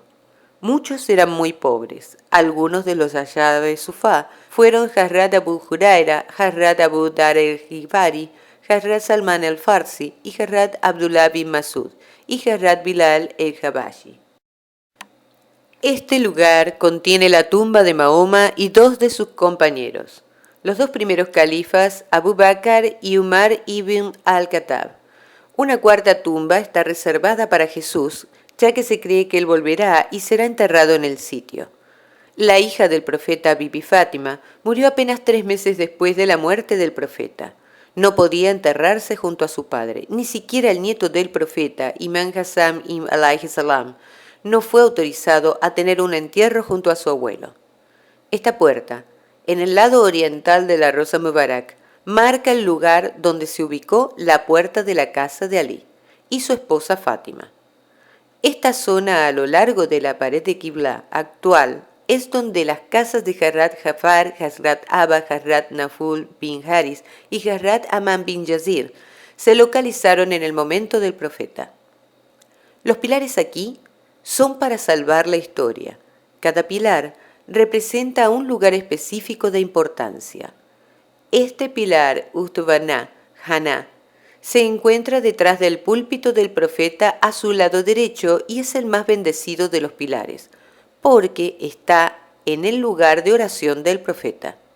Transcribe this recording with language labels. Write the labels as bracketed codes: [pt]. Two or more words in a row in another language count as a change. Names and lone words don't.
[es] Muchos eran muy pobres. Algunos de los Ashad Sufa fueron Hazrat Abu Huraira, Hazrat Abu Dar el-Ghifari, Hazrat Salman el-Farsi y Hazrat Abdullah bin Masud y Hazrat Bilal el-Habashi. Este lugar contiene la tumba de Mahoma y dos de sus compañeros, los dos primeros califas, Abu Bakr y Umar ibn al-Khattab. Una cuarta tumba está reservada para Jesús, ya que se cree que él volverá y será enterrado en el sitio. La hija del profeta Bibi Fátima murió apenas 3 meses después de la muerte del profeta. No podía enterrarse junto a su padre, ni siquiera el nieto del profeta, Imam Hassan [ar] عليه السلام, [es] no fue autorizado a tener un entierro junto a su abuelo. Esta puerta, en el lado oriental de la Rosa Mubarak, marca el lugar donde se ubicó la puerta de la casa de Ali y su esposa Fátima. Esta zona a lo largo de la pared de Qibla actual es donde las casas de Hazrat Jafar, Hazrat Abba, Hazrat Naful bin Haris y Hazrat Aman bin Yazir se localizaron en el momento del profeta. Los pilares aquí son para salvar la historia. Cada pilar representa un lugar específico de importancia. Este pilar, Ustubaná, Haná, se encuentra detrás del púlpito del profeta a su lado derecho y es el más bendecido de los pilares, porque está en el lugar de oración del profeta.